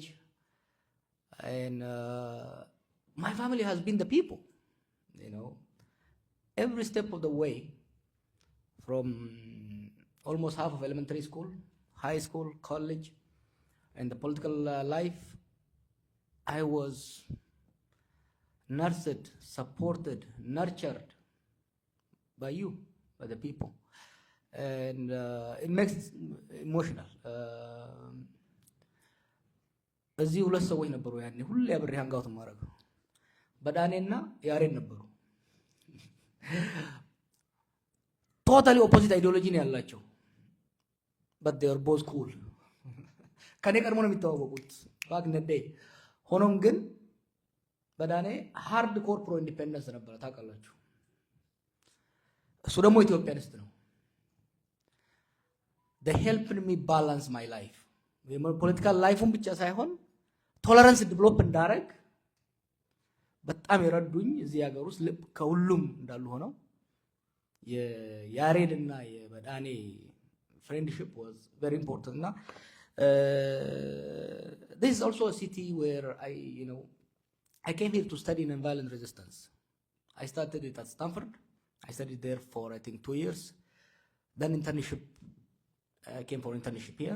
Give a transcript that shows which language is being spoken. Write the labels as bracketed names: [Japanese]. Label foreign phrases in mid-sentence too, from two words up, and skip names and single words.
[English] And my family has been the people, you know, every step of the way, from almost half of elementary school, high school, college, and the political life. I was nursed, supported, nurtured by you, by the people. And it makes it emotional. [Amharic] እዚህ ሁለት ሰዎች ነበሩ ያኔ ሁሌ አብሬ ሃንጋውት ማረገው በዳኔና ያሬድ ነበሩ። [English] totally opposite ideology [Amharic] ነው ያላቸው [English] but they are both cool [Amharic] ከኔ ቀድሞ ነው የሚተዋወቁት [English] back then። [Amharic] ሆኖም ግን በዳኔ [English] hard core pro independence [Amharic] ነበረ ታውቃላችሁ። እሱ ደግሞ ኢትዮጵያኒስት ነው። [English] they helped me balance my life. [Amharic] ፖለቲካል ላይፉን ብቻ ሳይሆን ቶለረንስ ዲቨሎፕ እንዳረግ በጣም የረዱኝ እዚህ ሀገር ውስጥ ከሁሉም እንዳሉ ሆነው የያሬድ እና የበዳኔ [English] friendship was very important. Now, this is also a city where I came here to study nonviolent resistance. I started it at Stanford. I studied there for I think 2 years. Then internship, I came for internship here.